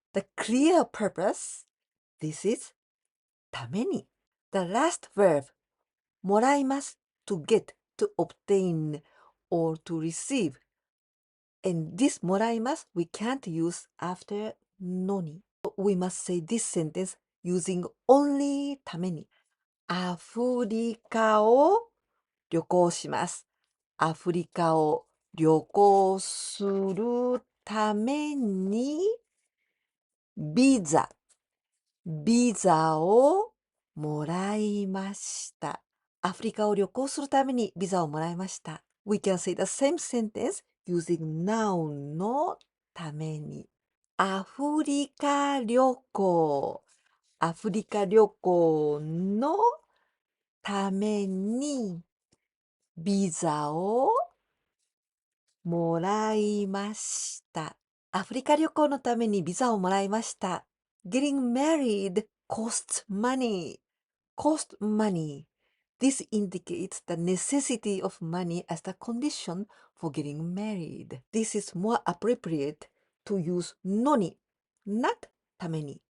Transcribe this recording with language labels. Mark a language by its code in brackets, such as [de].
[en] The clear purpose, this is ために. The last verb, もらいます to get, to obtain, or to receive. And this もらいます we can't use after のに. We must say this sentence using only ために. [ja] アフリカを旅行します。アフリカを旅行するためにビザをもらいました。アフリカを旅行するためにビザをもらいました。 [en] We can say the same sentence using noun のために。 [ja] アフリカ旅行。アフリカ旅行のためにビザをもらいました。アフリカ旅行のためにビザをもらいました。 [en] Getting married costs money. Cost money. This indicates the necessity of money as the condition for getting married. This is more appropriate to use のに, not ために.